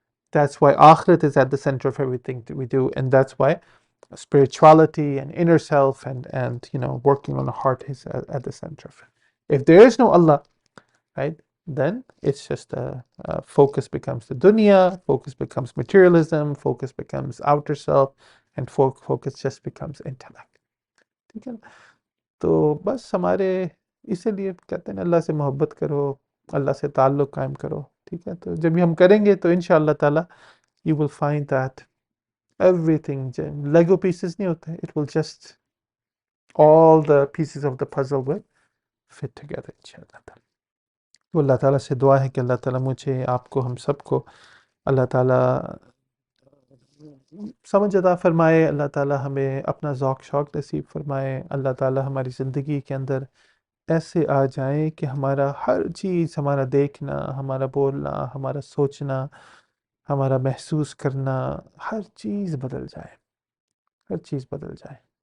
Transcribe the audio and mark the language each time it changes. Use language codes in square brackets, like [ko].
[en] That's why akhirat is at the center of everything that we do, and that's why spirituality and inner self and working on the heart is at the center of it. If there is no Allah, right, then it's just focus becomes the dunya, focus becomes materialism, focus becomes outer self, and focus just becomes intellect. [hi] ठीक है ना? तो बस हमारे इसीलिए कहते हैं अल्लाह से मोहब्बत करो, अल्लाह से ताल्लुक़ कायम करो. ठीक है, तो जब ये हम करेंगे तो इंशाअल्लाह ताला [en] you will find that everything, Lego pieces [hi] नहीं होते, [en] it will just, all the pieces of the puzzle will fit together [hi] इंशाअल्लाह ताला. तो अल्लाह ताला से दुआ है कि अल्लाह ताला मुझे, आपको, हम सबको अल्लाह ताला समझ अता फरमाए. अल्लाह ताला हमें अपना ज़ौक़ शौक़ नसीब फरमाए. अल्लाह ताला हमारी ज़िंदगी के अंदर ऐसे आ जाए कि हमारा हर चीज़, हमारा देखना, हमारा बोलना, हमारा सोचना, हमारा महसूस करना, हर चीज़ बदल जाए, हर चीज़ बदल जाए.